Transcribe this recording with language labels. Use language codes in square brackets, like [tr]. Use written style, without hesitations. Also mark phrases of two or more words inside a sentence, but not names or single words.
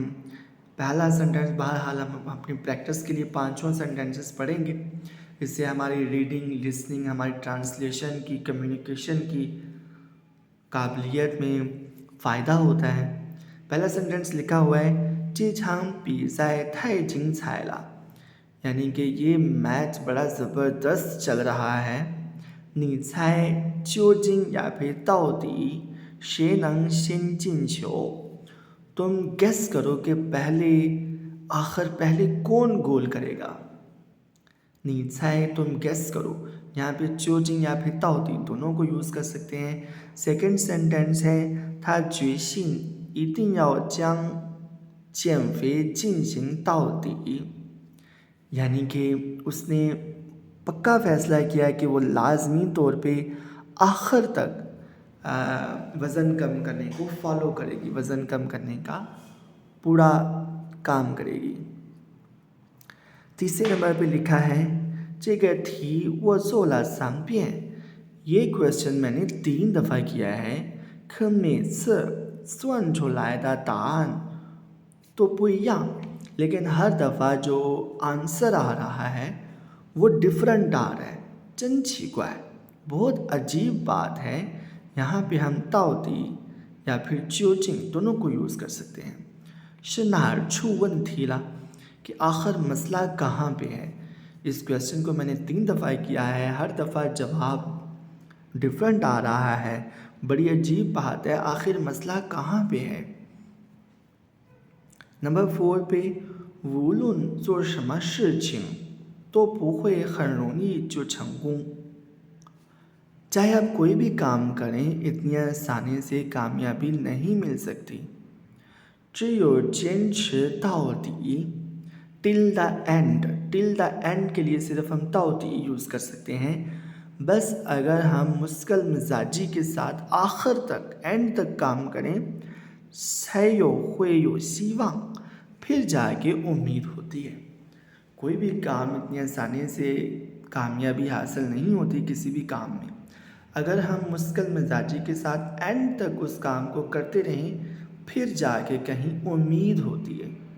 [ur] پہلا سینٹینس بہرحال ہم اپنی پریکٹس کے لیے پانچوں سینٹینسز پڑھیں گے. اس سے ہماری [en] reading, listening, [ur] ہماری ٹرانسلیشن کی، کمیونیکیشن کی قابلیت میں فائدہ ہوتا ہے. پہلا سینٹینس لکھا ہوا ہے [zh] 这场比赛太精彩了 [ur] یعنی کہ یہ میچ بڑا زبردست چل رہا ہے. [zh] 你猜究竟 [ur] یا پھر [zh] 到底谁能先进球 [ur] تم گیس کرو کہ پہلے کون گول کرے گا. [zh] 你猜 [ur] تم گیس کرو۔ یہاں پہ 究竟 یا پھر 到底 دونوں کو یوز کر سکتے ہیں. [en] second sentence [ur] ہے [zh] 他决心一定要将减肥进行到底 [ur] یعنی کہ اس نے پکا فیصلہ کیا کہ وہ لازمی طور پہ آخر تک وزن کم کرنے کو فالو کرے گی، وزن کم کرنے کا پورا کام کرے گی. تیسرے نمبر پہ لکھا ہے [zh] 这个题我做了3遍 [ur] یہ کویسچن میں نے 3 دفعہ کیا ہے. [zh] 可每次算出来的答案 [ur] تو [zh] 不一样 [ur] لیکن ہر دفعہ جو آنسر آ رہا ہے وہ ڈفرنٹ آ رہا ہے. [zh] 真奇怪 [ur] بہت عجیب بات ہے. یہاں پہ ہم 到底 یا پھر 究竟 دونوں کو یوز کر سکتے ہیں. [zh] 是哪儿出问题了 [ur] کہ آخر مسئلہ کہاں پہ ہے. اس کویسچن کو میں نے 3 دفعہ کیا ہے۔ ہر دفعہ جواب ڈفرنٹ آ رہا ہے. بڑی عجیب بات ہے، آخر مسئلہ کہاں پہ ہے. نمبر 4 پہ [zh] 无论做什么事情都不会很容易就成功 [ur] چاہے آپ کوئی بھی کام کریں، اتنی آسانی سے کامیابی نہیں مل سکتی. [zh] 只有坚持到底 [en] till the end, till the end [ur] کے لیے صرف ہم 到底 یوز کر سکتے ہیں. بس اگر ہم مسکل مزاجی کے ساتھ آخر تک، اینڈ تک کام کریں, [zh] 才有会有希望 [ur] پھر جا کے امید ہوتی ہے. کوئی بھی کام اتنی آسانی سے کامیابی حاصل نہیں ہوتی کسی بھی کام میں. اگر ہم مسکل مزاجی کے ساتھ اینڈ تک اس کام کو کرتے رہیں، پھر جا کے کہیں امید ہوتی ہے.